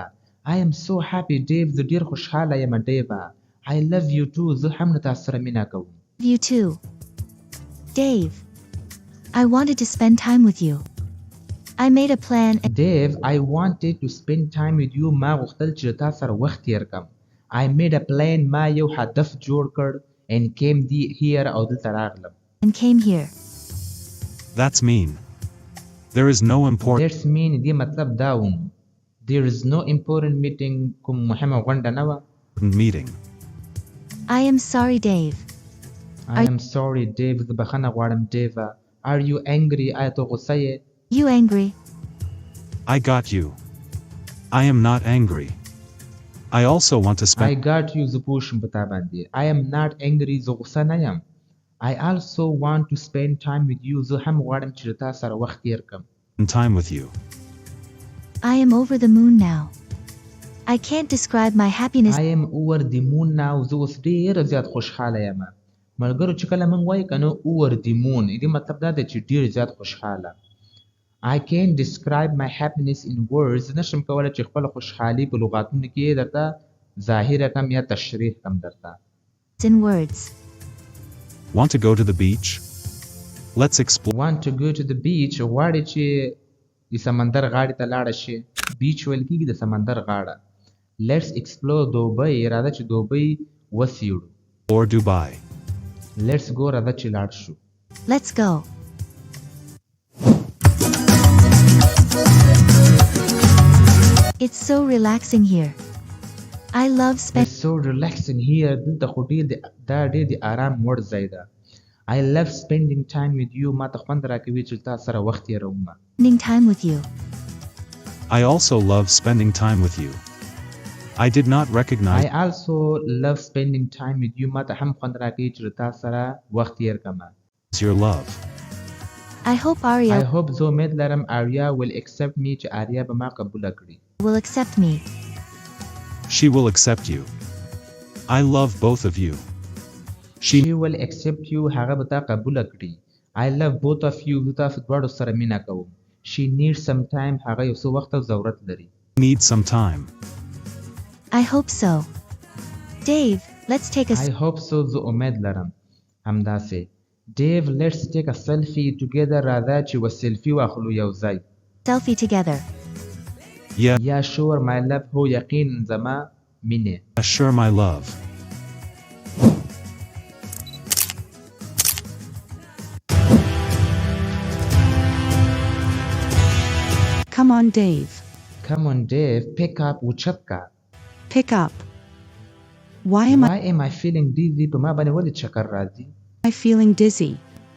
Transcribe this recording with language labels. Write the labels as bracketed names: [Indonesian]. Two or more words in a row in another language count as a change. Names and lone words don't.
[English] I am so happy, Dave. [Pashto] زه ډیر خوشحاله یم Dave. [English] I love you too. [Pashto] زه هم له تا سره مینه کوم. [English] you too. Dave. I wanted to spend time with you. I made a plan and Dave, I wanted to spend time with you. [Pashto] ما غوښتل چې تا سره وخت تیر کړم. [English] I made a plan. [Pashto] ما یو هدف جوړ کړ [English] and came here [Pashto] او دلته راغلم. [English] came here. That's mean. There is no important That's mean [Pashto] دې مطلب دا و. [English] There is no important meeting [Pashto] کوم مهمه غونډه نه وه. [English] meeting. I am sorry, Dave. I am sorry Dave [Pashto] زه بخښنه غواړم [English] Dave. Are you angry؟ [Pashto] آیا ته غوسه یې؟ [English] You angry? I got you. I am not angry. I also want to I spend got you [Pashto] زه پوه شوم په تا باندې. [English] I am not angry [Pashto] زه غوسه نه یم. [English] I also want to spend time with you [Pashto] زه هم غواړم چې له تا سره وخت تیر کړم. [English] time with you. I am over the moon now. I can't describe my happiness. I am over the moon now [Pashto] زه اوس ډېره زیات خوشحاله یم. ملګرو چې کله موږ وایو که نه [English] over the moon [Pashto] دې مطلب دا دی چې ډېر زیات خوشحاله. [English] I can't describe my happiness in words [Pashto] زه نشم کولی چې خپله خوشحالي په لغاتونو کې درته ظاهره کم یا تشریح کم درته. [English] In words. Want to go to the beach? Let's explore. Want to go to the beach [Pashto] غواړي چې د سمندر غاړې ته لاړه شي. beach ویل کېږي د سمندر غاړه. [English] Let's explore [Pashto] دوبۍ راځه چې دوبۍ وڅېړو. [English] Or Dubai. Let's go [Pashto] راځه چې لاړ شو. [English] Let's go. It's so relaxing here. I love It's so relaxing here [Pashto] دلته خو ډېر دا ډېر د آرام وړ ځای ده. [English] I love spending time with you [Pashto] ما ته خوند راکوي چې تا سره وخت تېروم. [English] spending time with you. I also love spending time with you. I did not recognize I also love spending time with you [Pashto] ما ته هم خوند راکوي چې تا سره وخت تېر کړم. [English] your love. I hope Arya I hope [Pashto] زه امید لرم [English] Arya will accept me [Pashto] چې آریا به ما قبوله کړي. [English] will accept me. She will accept you. I love both of you. She will accept you [Pashto] هغه به تا قبوله کړي. [English] I love both of you [Pashto] زه تاسو دواړو سره مینه کوم. [English] She needs some time [Pashto] هغه یو څه وخت او ضرورت لري. [English] Need some time. I hope so. Dave, let's take a I hope so [Pashto] زه امید لرم. همداسې. [English] Dave, let's take a selfie together [Pashto] راځه چې و سیلفي واخلو یو ځای. [English] selfie together. Yeah, [Pashto] یا [English] sure my love [Pashto] هو یقین زما مینه. [English] sure my love. Come on, Dave. Come on Dave, pick up [Pashto] اوچت کا. [English] Pick up. Why am Why am I feeling dizzy [Pashto] په ما باندې ولې چکر راځي؟ [English] I feeling dizzy?